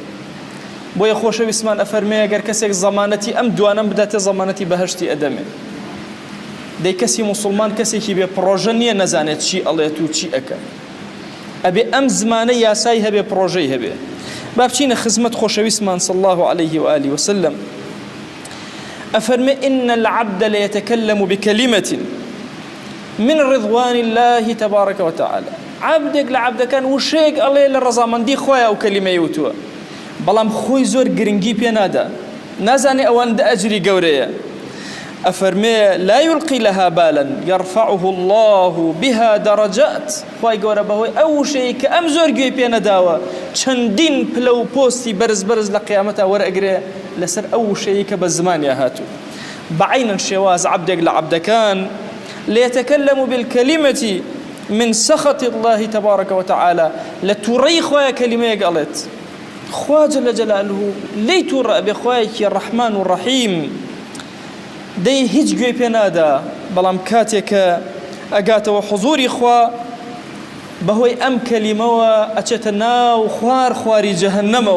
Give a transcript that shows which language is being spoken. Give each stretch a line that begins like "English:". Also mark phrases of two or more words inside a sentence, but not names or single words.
Central Kurdish: بۆیە خۆشەویستمان ئەفەرمێ ئەگەر کەسێک زەمانەتی ئەم دوانەم بداتێ زەمانەتی بەهەشتی ئەدەمێ. دەی کەسی موسڵمان کەسێکی بێ پڕۆژە نییە نەزانێت چی ئەڵێت و چی ئەکە، ئەبێ ئەم زمانە یاسای هەبێ، پڕۆژەی هەبێ. با بچینە خزمەت خۆشەویستمان
Arabic: صلی الله عليه وآله وسلم. ئەفەرمێ إن العبد ليتكلم بكلمة من رضوان الله تبارك وتعالى.
Central Kurdish: عبدێک لە عەبدەکان وشەیەک ئەڵێ لە ڕەزامەندی خۆیە ئەو کەلیمەی وتووە، بەڵام خۆی زۆر گرنگی پێ نادا، نازانێ ئەوەندە ئەجری گەورەیە.
Arabic: ئەفەرمێ لا يلقي لها بالا يرفعه الله بها درجات.
Central Kurdish: خوای گەورە بەهۆی ئەو وشەیە کە ئەم زۆر گوێی پێ نەداوە چەندین پلە و پۆستی بەرز بەرز لە قیامەتە وەرئەگرێ لەسەر ئەو وشەیە کە بە زمانیا هاتوو. بەعینەن شێواز عەبدێک لە عەبدەکان
Arabic: ليتكلم بالكلمة من سخط الله تبارك وتعالى،
Central Kurdish: لتوڕەی خۆیە کەلیمەیەک ئەڵێت، خوا
Arabic: جل جلاله
Central Kurdish: لێی تووڕە ئەبێ خوایەکی ڕەحمان و ڕەحیم، دەی هیچ گوێی پێ نادا، بەڵام کاتێکە ئەگاتەوە حوزوری خوا بەهۆی ئەم کەلیمەوە ئەچێتە ناو خواری جەهەنەمەوە.